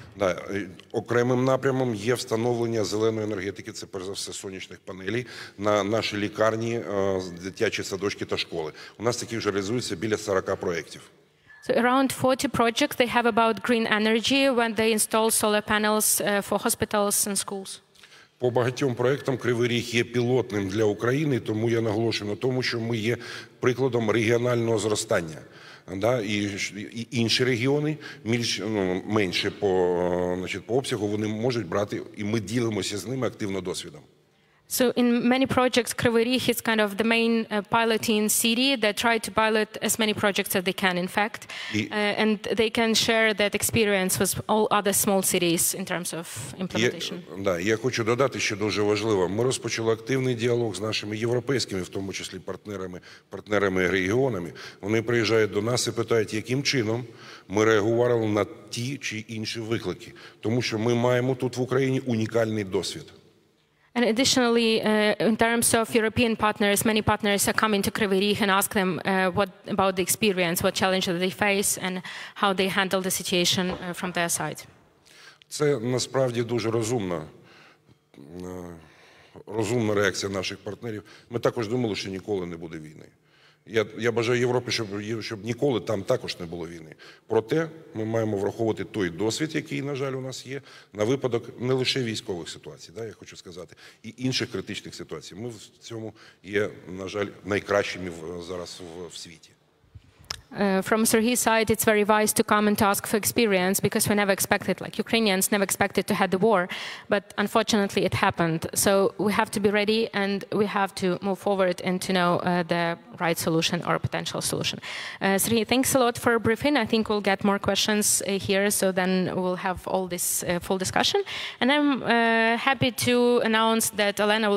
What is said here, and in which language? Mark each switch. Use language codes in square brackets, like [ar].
[uk] Да, окремим напрямом є встановлення зеленої енергетики, це перш за все сонячних панелей, на наші лікарні, дитячі садочки та школи. У нас таких вже реалізується біля 40 проєктів. [en] So around 40 projects they have about green energy when they install solar panels for hospitals and schools. [uk] По багатьом проєктам Кривий Ріг є пілотним для України, тому я наголошую на тому, що ми є прикладом регіонального зростання. Да, і інші регіони, менше по обсягу, вони можуть брати, і ми ділимося з ними активно досвідом. [en] So in many projects, Kривий Ріг is kind of the main piloting city that try to pilot as many projects as they can, in fact, and they can share that experience with all other small cities in terms of implementation. [uk] Да, я хочу додати, що дуже важливо. Ми розпочали активний діалог з нашими європейськими, в тому числі партнерами і регіонами. Вони приїжджають до нас і питають, яким чином ми реагували на ті чи інші виклики, тому що ми маємо тут в Україні унікальний досвід. [en] And additionally, in terms of European partners, many partners are coming to Kривий Ріг and ask them what about the experience, what challenges they face, and how they handle the situation from their side. [uk] Це насправді дуже розумна реакція наших партнерів. Ми також думали, що ніколи не буде війни. Я бажаю Європі, щоб ніколи там також не було війни. Проте ми маємо враховувати той досвід, який, на жаль, у нас є, на випадок не лише військових ситуацій, я хочу сказати, і інших критичних ситуацій. Ми в цьому є, на жаль, найкращими зараз в світі. [en] From Serhi's side, it's very wise to come and to ask for experience because we never expected, like Ukrainians never expected to have the war, but unfortunately it happened. So we have to be ready and we have to move forward and to know the right solution or potential solution. Serhi, thanks a lot for a briefing. I think we'll get more questions here, so then we'll have all this full discussion. And I'm happy to announce that Elena will